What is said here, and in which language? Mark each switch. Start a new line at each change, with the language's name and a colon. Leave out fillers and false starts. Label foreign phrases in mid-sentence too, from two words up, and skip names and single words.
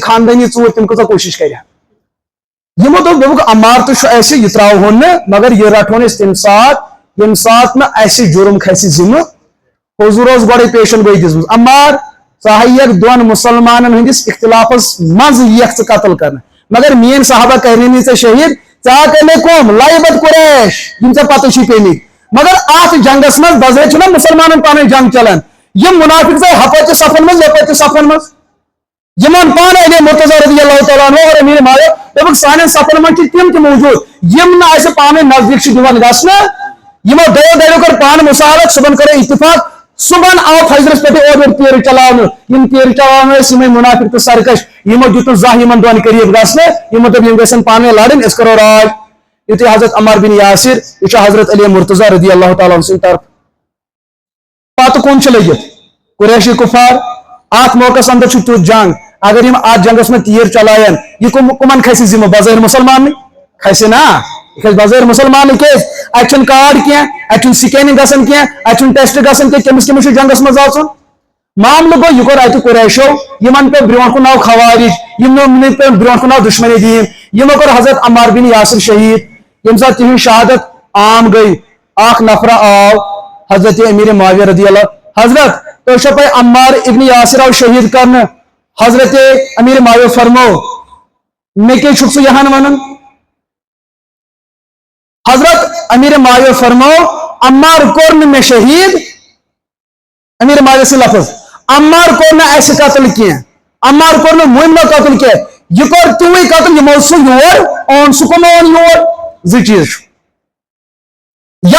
Kashmiri: خاندٲنی ژوٗر تِم کۭژاہ کوٗشش کرِ یِمو دوٚپ دوٚپُکھ عمار تہِ چھُ اَسہِ یہِ ترٛاوہون نہٕ مگر یہِ رٹہون أسۍ تمہِ ساتہٕ ییٚمہِ ساتہٕ نہٕ اَسہِ جُرم کھسہِ ذِمہٕ حضوٗر اوس گۄڈے پیشن گویی دِژمٕژ عمار ژٕ ہایکھ دۄن مُسلمانن ہٕنٛدِس اختلافس منٛز یِیَکھ ژٕ قتل کرنہٕ مگر میٲنۍ صحابہ کرنٕے نہٕ ژےٚ شہیٖد ژےٚ آو کرنے کۄم لعبت قریش یم ژےٚ پتہٕ چھِ پیمٕتۍ مگر اتھ جنگس منٛز بظٲہر چھُنہ مُسلمانن پنٕنۍ جنگ چلان یم منافق ژاے ہپٲرۍ تہِ صفن منٛز یپٲرۍ تہِ صفن منٛز یمن پانے علی مرتضیٰ
Arabic: رضی اللہ تعالیٰ عنہ
Kashmiri: اور امیر معاویہ دوٚپُکھ سانٮ۪ن صفن منٛز چھِ تِم تہِ موٗجوٗد یم نہٕ اَسہِ پانے نزدیٖک چھِ دِوان گژھنہٕ یمو دۄیو دۄیو کٔر پانہٕ مُصالحت صُبحن کرو اتفاق صبحن آو فجرس پٮ۪ٹھ اورٕ یورٕ تیٖرٕ چلاونہٕ یم تیٖرٕ چلاوان ٲسۍ یِمے منافق تہٕ سرکش یمو دیُت نہٕ زانٛہہ یمن دۄن قریٖب گژھنہٕ یمو دوٚپ یم گژھن پانے لڑٕنۍ أسۍ کرو راج یُتھُے حضرت عمار بن یاسر یہ چھُ حضرت علی مرتضیٰ
Arabic: رضی اللہ تعالیٰ عنہ
Kashmiri: سٕنٛدِ طرف پتہٕ کُن چھِ لٔگِتھ قریشی کفار اتھ موقعس اندر چھُ تیُتھ جنگ اگر یم اتھ جنگس منٛز تیٖر چلاین یہ کمن کھسہِ ذمہٕ بظٲہر مُسلمانٕے کھسہِ نا یہ کھسہِ بظٲہر مُسلمانٕے کیٛازِ اتہِ چھُنہٕ کارڈ کینٛہہ اتہِ چھُنہٕ سکیننگ گژھان کینٛہہ اتہِ چھُنہٕ ٹیسٹ گژھان کینٛہہ کٔمِس کٔمِس چھُ جنگس منٛز اژُن معاملہٕ گوٚو یہِ کوٚر اتہِ قریشو یمن پیٚو برونٛٹھ کُن آو خوارج یمن پیٚو برونٛٹھ کُن آو دُشمنی دین یمو کوٚر حضرت عمار بن یاسر شہیٖد ییٚمہِ ساتہٕ تِہنٛز شہادت عام گٔے اکھ نفرا آو حضرت امیر معاویہ
Arabic: رضی اللہ
Kashmiri: حضرت تۄہہِ چھو پاے عمار ابن یاسر آو شہیٖد کرنہٕ حضرت امیر معاویہ فرمو مےٚ کیٛاہ چھُکھ ژٕ یہان ونان حضرت امیر معاویہ فرمو عمار کوٚر نہٕ مےٚ شہیٖد امیر معاویہ سٕنٛدۍ لفظ عمار کوٚر نہٕ اَسہِ قتل کینٛہہ عمار کوٚر نہٕ مُمنہ قتل کینٛہہ یہِ کوٚر تِموٕے قتل یِمو سُہ یور اوٚن سُہ کٕم اوٚن یور زٕ چیٖز چھُ یا